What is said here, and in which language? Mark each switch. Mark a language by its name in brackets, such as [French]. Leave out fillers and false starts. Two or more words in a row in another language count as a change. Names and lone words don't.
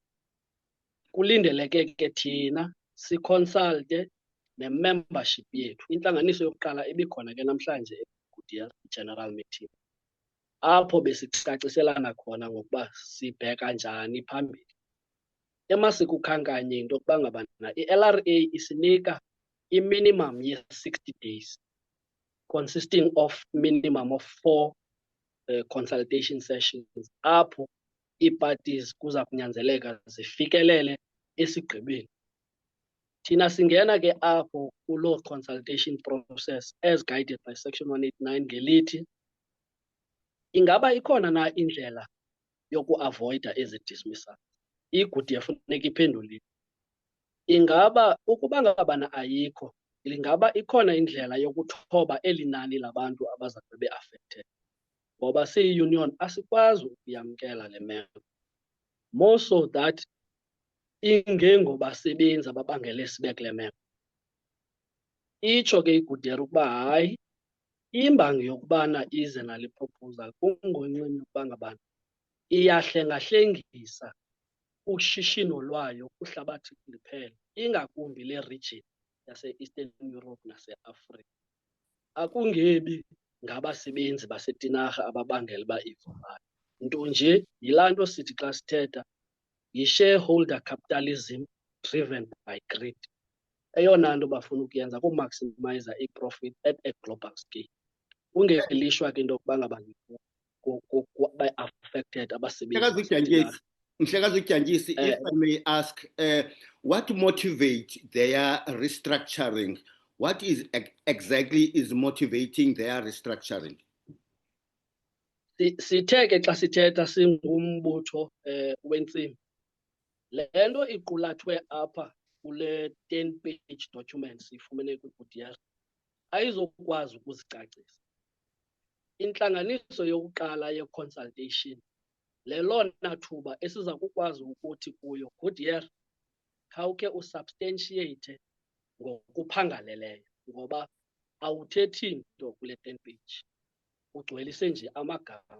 [Xhosa] Kulindeleke ke thina siconsulte ne-membership yethu. Intlanganiso yokuqala ibikhona ke namhlanje eGoodyear General Meeting, apho besicaciselana khona ngokuba sibheka njani phambili. Emasikukhankanye into yokuba ngabana i-LRA isinika i-minimum ye- [English] 60 days consisting of minimum of 4 consultation sessions, [Xhosa] apho ii-parties kuza kunyanzeleka zifikelele esigqibeni. Thina singena ke apho kuloo [English] consultation process as guided by section 189 [Xhosa] ngelithi ingaba ikhona na indlela yokuavoida ezi dismissals. IGoodyear funeka iphendulile. Ingaba ukuba ngabana ayikho, ingaba ikhona indlela yokuthoba eli nani labantu abaza kube be-affected, ngoba siyi-union asikwazi ukuyamkela le meko. [English] More so that [Xhosa] ingengobasebenzi ababangele sibe kule meko. Itsho ke iGoodyear ukuba hayi, imbangi yokubana ize nale proposal kungonxeni yokuba ngabana iyahlengahlengisa ushishino lwayo kwihlabathi liphela, ingakumbi le region yase-Eastern Europe nase-Afrika. Akungebi ngabasebenzi baseTinarha ababangela uba ivulayo, nto nje yilaa nto sithi xa sithetha yi- [English] shareholder capitalism driven by greed. [Xhosa] Eyona nto bafuna ukuyenza kumaximize i-profit [English] at a global scale. [Xhosa] Kungelishwa ke into yokuba ngabana ba-affected abasebenzi. Mhlekazi uDyantyisi, [English] if I may ask, what motivates their restructuring? What is exactly is motivating their restructuring? [Xhosa] Sithe ke xa sithetha singumbutho wentsimi, le nto iqulathwe apha kule 10-page document siyifumene kwiGoodyear ayizokwazi ukuzicacisa. Intlanganiso yokuqala ye-consultation lelona thuba esiza kukwazi ukuthi kuyo Goodyear khawukhe usubstantiate ngokuphangaleleyo, ngoba awuthethi nto kule 10 page, ugcwelise nje amagama.